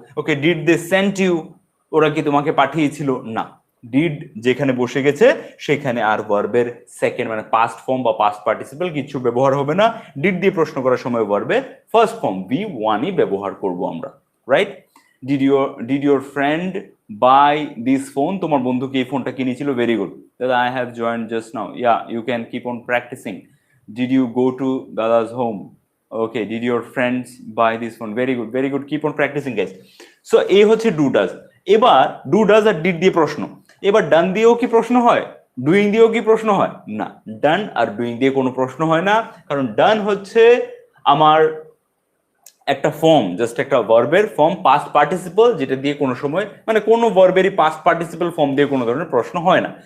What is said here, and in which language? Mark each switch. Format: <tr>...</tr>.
<bn>Okay,</bn> <en>did they sent you,</en> <bn>ওরা কি তোমাকে পাঠিয়েছিল? না, ডিড যেখানে বসে গেছে সেখানে আর ভার্বের সেকেন্ড মানে পাস্ট ফর্ম বা পাস্ট পার্টিসিপল কিছু ব্যবহার হবে না। ডিড দিয়ে প্রশ্ন করার সময় ভার্বের ফার্স্ট ফর্ম V1ই ব্যবহার করব আমরা, right?</bn> <en>did your friend buy this phone,</en> <bn>তোমার বন্ধু কি এই ফোনটা কিনেছিল?</bn> <en>Very good দাদা, I have joined just now, yeah you can keep on practicing. Did you go to Dada's home? Okay, did your friends buy this phone? Very good, very good. Keep on practicing, guys.</en> <bn>So এই হচ্ছে do does. এবার do does আর did দিয়ে প্রশ্ন। এবার ডান দিয়েও কি প্রশ্ন হয়? ডুইং দিয়েও কি প্রশ্ন হয়? না, ডান আর ডুইং দিয়ে কোনো প্রশ্ন হয় না, কারণ ডান হচ্ছে আমার একটা ফর্ম, জাস্ট একটা ভার্বের ফর্ম, পাস্ট পার্টিসিপল, যেটা দিয়ে কোনো সময় মানে কোনো ভার্বেরই পাস্ট পার্টিসিপল ফর্ম দিয়ে কোনো ধরনের প্রশ্ন হয় না।</bn>